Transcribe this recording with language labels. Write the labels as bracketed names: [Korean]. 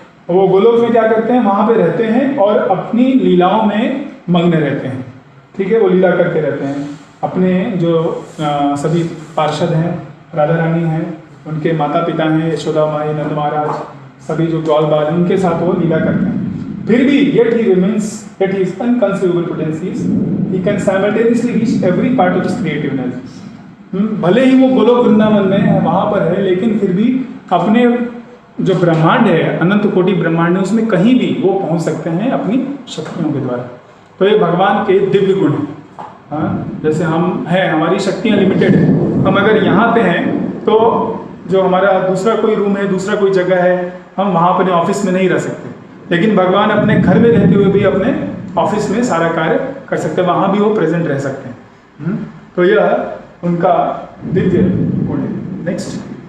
[Hindi] वो गोलोक में क्या करते हैं? वहाँ पे रहते हैं और अपनी लीलाओं में मग्न रहते हैं। ठीक है, वो लीला करते रहते हैं। अपने जो सभी पार्षद हैं, राधा रानी हैं, उनके माता पिता हैं, यशोदा माई, नंद महाराज, सभी जो ग्वाल बाल हैं, उनके साथ वो लीला करते हैं। फिर भी [English] yet he remains, yet he is unconceivable potencies, he can simultaneously reach every part of his creativeness। [Hindi] भले ही वो गोलोक वृंदावन में वहाँ पर है, लेकिन फिर भी अपने जो ब्रह्मांड है, अनंत कोटि ब्रह्मांड है, उसमें कहीं भी वो पहुँच सकते हैं अपनी शक्तियों के द्वारा। तो ये भगवान के दिव्य गुण हैं। जैसे हम हैं, हमारी शक्तियाँ लिमिटेड है, हम अगर यहाँ पे हैं तो जो हमारा दूसरा कोई रूम है, दूसरा कोई जगह है, हम वहाँ पर ऑफिस में नहीं रह सकते, लेकिन भगवान अपने घर में रहते हुए भी अपने ऑफिस में सारा कार्य कर सकते हैं, वहाँ भी वो प्रेजेंट रह सकते हैं। तो यह उनका दिव्य गुण है। नेक्स्ट,